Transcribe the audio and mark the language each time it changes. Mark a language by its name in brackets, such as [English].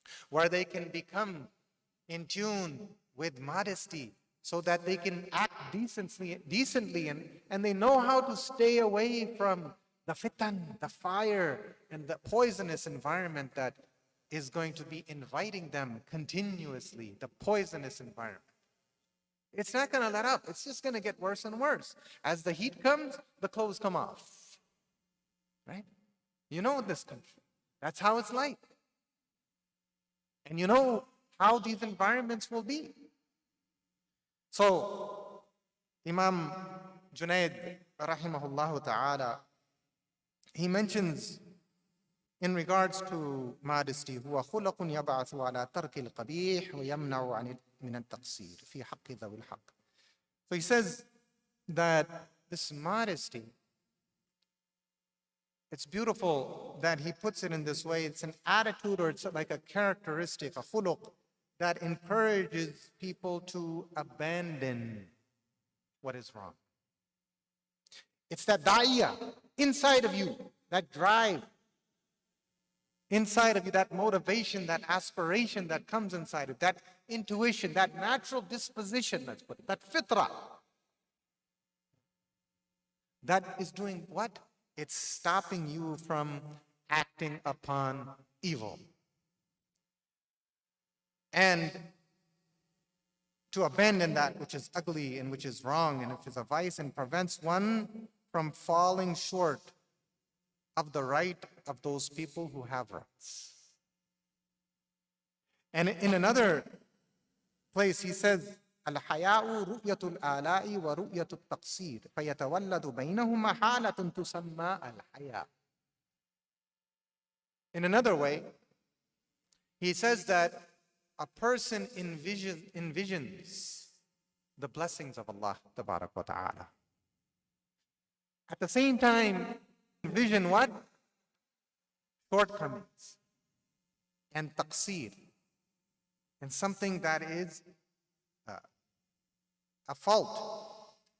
[English] where they can become in tune with modesty, so that they can act decently and they know how to stay away from the fitan, the fire, and the poisonous environment that is going to be inviting them continuously, the poisonous environment. It's not going to let up. It's just going to get worse and worse. As the heat comes, the clothes come off. Right? You know this country. That's how it's like. And you know how these environments will be. So, Imam Junaid, rahimahullah ta'ala, he mentions in regards to modesty, [Arabic] هو خلق يبعث على ترك القبيح ويمنع من التقصير في حق ذوي الحق. [English] So he says that this modesty, it's beautiful that he puts it in this way. It's an attitude, or it's like a characteristic, a khuluq, that encourages people to abandon what is wrong. It's that da'iyah inside of you, that drive inside of you, that motivation, that aspiration that comes inside of that intuition, that natural disposition, let's put it, that fitrah, that is doing what? It's stopping you from acting upon evil. And to abandon that which is ugly and which is wrong and which is a vice, and prevents one from falling short of the right of those people who have rights. And in another place he says [Arabic] الحياء رؤية الآلاء ورؤية التقصير فيتولد بينهما حالة تسمى الحياء. [English] In another way, he says that a person envisions the blessings of Allah tabarak wa ta'ala. At the same time, envision what? Shortcomings and taqseer, and something that is a fault.